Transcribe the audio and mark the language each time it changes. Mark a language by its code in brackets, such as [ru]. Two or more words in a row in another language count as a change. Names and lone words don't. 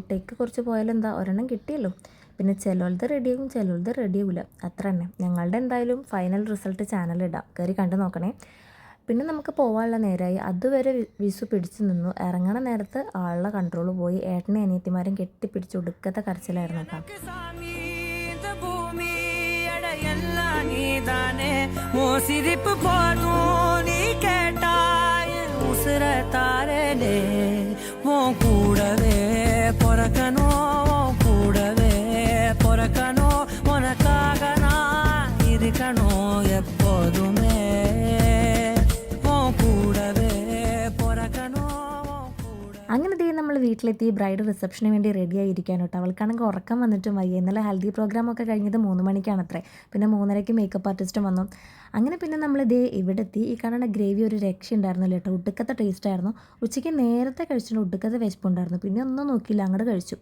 [ml] ടേക്ക് കുറച്ച് പോയാലും എന്താ, ഒരെണ്ണം കിട്ടിയല്ലോ. പിന്നെ ചിലവളത് റെഡിയാകും, ചിലവളത് റെഡിയാവില്ല, അത്ര തന്നെ. ഞങ്ങളുടെ എന്തായാലും [en] final result [ml] ചാനലിടാം, കയറി കണ്ടു നോക്കണേ. പിന്നെ നമുക്ക് പോകാനുള്ള നേരമായി. അതുവരെ വിസു പിടിച്ചു നിന്നു. ഇറങ്ങണ നേരത്ത് ആളുടെ കൺട്രോൾ പോയി. ഏട്ടനെ അനിയത്തിമാരും കെട്ടിപ്പിടിച്ച് ഒടുക്കത്തെ കരച്ചിലായിരുന്നു കേട്ടോ. [ta] சிரிப்பு போதும் நீ கேட்டாய் உசுர தாரலே உன் கூடவே பொறக்கணும், கூடவே பொறக்கணும், உனக்காக நான் இருக்கணும் எப்போதுமே உன் கூடவே பொறக்கணும். [ml] അങ്ങനെ നമ്മൾ വീട്ടിലെത്തി. [en] bride reception [ml] വേണ്ടി റെഡി ആയിരിക്കാൻ കേട്ടോ. അവൾക്കാണെങ്കിൽ ഉറക്കം വന്നിട്ടും വയ്യ. ഇന്നലെ ഹൽദി പ്രോഗ്രാമൊക്കെ കഴിഞ്ഞത് 3 മണിക്കാണത്രേ. പിന്നെ 3:30-ക്ക് [en] makeup artist [ml] വന്നു. അങ്ങനെ പിന്നെ നമ്മൾ ഇവിടെ എത്തി. ഈ കാണുന്ന ഗ്രേവി ഒരു രക്ഷ ഉണ്ടായിരുന്നില്ല കേട്ടോ. ഒടുക്കത്തെ ടേസ്റ്റ് ആയിരുന്നു. ഉച്ചയ്ക്ക് നേരത്തെ കഴിച്ചിട്ട് ഒടുക്കത്തെ വിശപ്പുണ്ടായിരുന്നു. പിന്നെ ഒന്നും നോക്കിയില്ല, അങ്ങോട്ട് കഴിച്ചു.